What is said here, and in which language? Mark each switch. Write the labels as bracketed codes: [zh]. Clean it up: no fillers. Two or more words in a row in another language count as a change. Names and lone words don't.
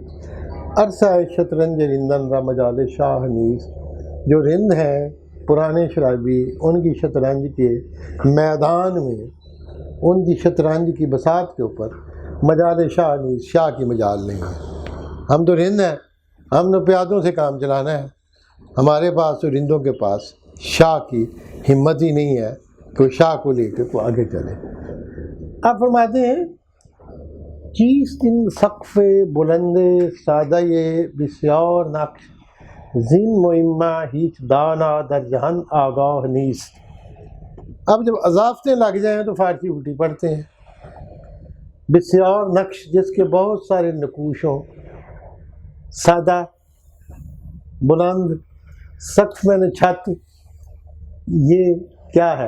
[fa] عرصہ شطرنج رندن را مجال شاہ نیز، [ur] جو رند ہیں پرانے شرابی، ان کی شطرنج کے میدان میں، ان کی شطرنج کی بساط کے اوپر [fa] مجال شاہ نیز، [ur] شاہ کی مجال نہیں ہے. ہم تو رند ہیں، ہم نے پیادوں سے کام چلانا ہے. ہمارے پاس تو رندوں کے پاس شاہ کی ہمت ہی نہیں ہے کہ وہ شاہ کو لے کے کو آگے چلے. آپ فرماتے ہیں [fa] چیز ان سقف بلند سادہ بسیار نقش، زین مہمہ ہیچ دانا در جہان آگاہ نیست. [ur] اب جب اضافتیں لگ جائیں تو فارسی الٹی پڑھتے ہیں. [fa] بسیار نقش، [ur] جس کے بہت سارے نقوش ہوں. سادہ، بلند، سقف میں نے چھت، یہ کیا ہے؟